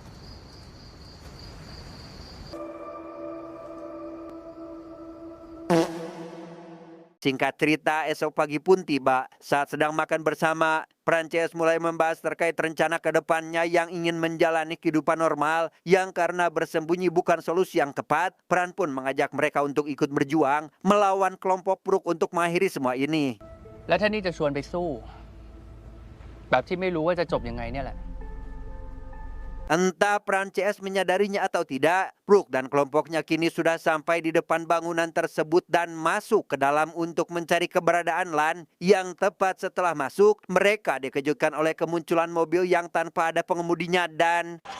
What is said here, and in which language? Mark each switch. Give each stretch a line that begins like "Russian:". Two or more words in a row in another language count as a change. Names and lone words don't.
Indonesian: Singkat cerita, esok pagi pun tiba. Saat sedang makan bersama, Prances mulai membahas terkait rencana ke depannya yang ingin menjalani kehidupan normal, yang karena bersembunyi bukan solusi yang tepat. Pran pun mengajak mereka untuk ikut berjuang melawan kelompok Pruk untuk mengakhiri semua ini.
Thai: แล้วถ้านี่จะชวนไปสู้ แบบที่ไม่รู้ว่าจะจบยังไงเนี่ยแหละ
Indonesian: Entah Prances menyadarinya atau tidak, Pruk dan kelompoknya kini sudah sampai di depan bangunan tersebut dan masuk ke dalam untuk mencari keberadaan Lan. Yang tepat setelah masuk, mereka dikejutkan oleh kemunculan mobil yang tanpa ada pengemudinya dan